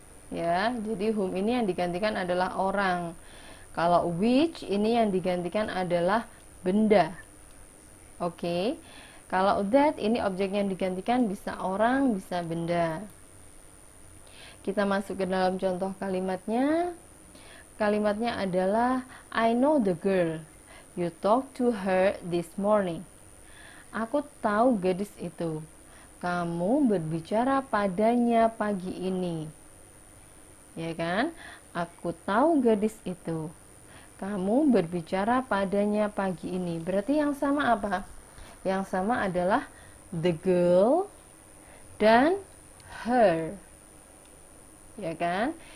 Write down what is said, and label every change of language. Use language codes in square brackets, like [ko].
[id] Ya, jadi whom ini yang digantikan adalah orang. Kalau which ini yang digantikan adalah benda. Oke. Kalau that ini objek yang digantikan bisa orang, bisa benda. Kita masuk ke dalam contoh kalimatnya. Kalimatnya adalah [en] I know the girl. You talked to her this morning. [id] Aku tahu gadis itu. Kamu berbicara padanya pagi ini. Ya kan? Aku tahu gadis itu. Kamu berbicara padanya pagi ini. Berarti yang sama apa? Yang sama adalah [en] the girl [id] dan her. Ya kan?